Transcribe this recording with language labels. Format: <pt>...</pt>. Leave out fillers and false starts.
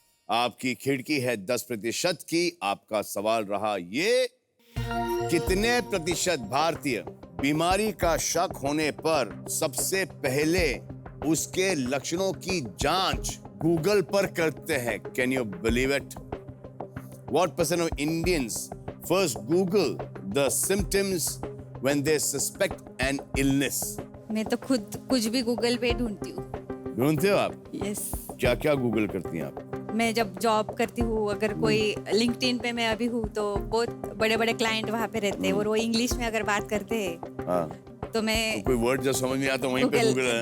<hi>आपकी खिड़की है 10% की। आपका सवाल रहा ये, कितने प्रतिशत भारतीय बीमारी का शक होने पर सबसे पहले उसके लक्षणों की जांच गूगल पर करते हैं?</hi> <en>Can you believe it? What percent of Indians first Google the symptoms when they suspect an illness?</en> <hi>मैं तो खुद कुछ भी गूगल पे ढूंढती हूँ। ढूंढते हो आप?</hi> <en>Yes.</en> <hi>क्या क्या गूगल करती हैं आप? मैं जब जॉब करती हूँ, अगर कोई लिंक्डइन पे मैं अभी हूँ तो बहुत बड़े बड़े क्लाइंट वहाँ पे रहते हैं और वो इंग्लिश में अगर बात करते हैं हाँ, तो मैं कोई वर्ड जो समझ नहीं आता वहीं पे गूगल</hi>